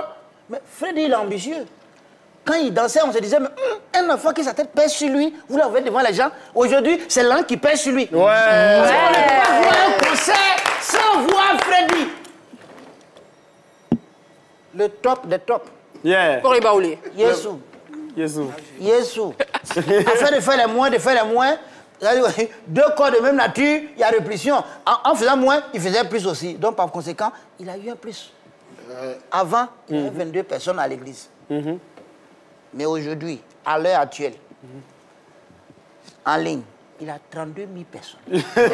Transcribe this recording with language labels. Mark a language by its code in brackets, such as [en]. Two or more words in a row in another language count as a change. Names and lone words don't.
[fr] Mais Freddy, il est ambitieux. Quand il dansait, on se disait, mais, un enfant qui sa tête pèse sur lui, vous l'avez devant les gens. Aujourd'hui, c'est l'un qui pèse sur lui. Ouais. On ne peut pas voir un concert sans voir Freddy. Le top des tops. Yeah. Pour les baoulés. Yesu. Yesu. Afin de faire les moins, deux corps de même nature, il y a répulsion. En faisant moins, il faisait plus aussi. Donc, par conséquent, il a eu un plus. Avant, il y avait 22 personnes à l'église. Mais aujourd'hui, à l'heure actuelle, en ligne, il a 32 000 personnes.